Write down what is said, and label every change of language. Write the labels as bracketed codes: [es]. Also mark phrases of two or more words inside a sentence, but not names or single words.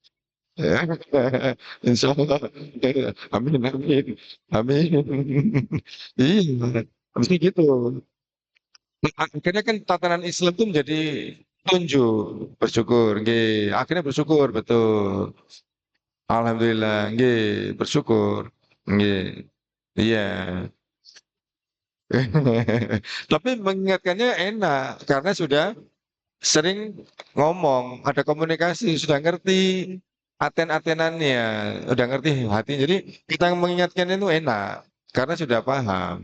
[ar] Insya Allah. Amin, amin. Amin. [id] Iya, harusnya gitu. Nah, akhirnya kan tatanan Islam itu menjadi tunjuk, bersyukur, nggih. Akhirnya bersyukur, betul. Alhamdulillah, nggih, bersyukur. Nggih. Iya. Tapi mengingatkannya enak karena sudah sering ngomong, ada komunikasi, sudah ngerti aten-atenannya, udah ngerti hati. Jadi kita mengingatkan itu enak karena sudah paham.